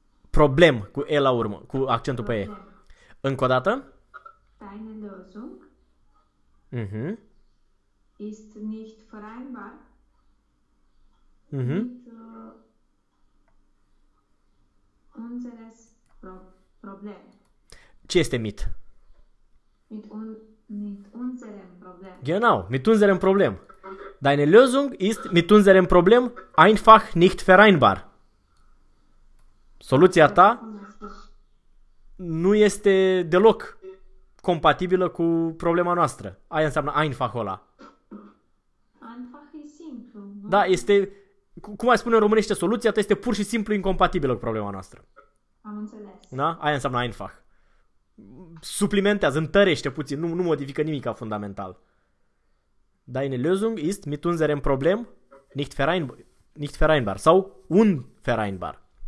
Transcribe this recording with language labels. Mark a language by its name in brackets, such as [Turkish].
[Romanian] Problem cu E la urmă, cu accentul pe E. [German] Problem. [Romanian] Încă o dată. [German] Deine Lösung ist nicht vereinbar mit unseres Problem. [Romanian] Ce este mit? [German] Mit unserem Problem. Genau, mit unserem Problem. Deine Lösung ist mit unserem Problem einfach nicht vereinbar. [Romanian] Soluția ta nu este deloc compatibilă cu problema noastră. Aia înseamnă einfach ăla. Einfach e simplu, Da, este, cum ai spune în românește, soluția ta este pur și simplu incompatibilă cu problema noastră. Am înțeles. Da? Aia înseamnă einfach. Suplimentează, întărește puțin, nu modifică nimic ca fundamental. [German] Deine Lösung ist mit unserem Problem nicht vereinbar sau unvereinbar.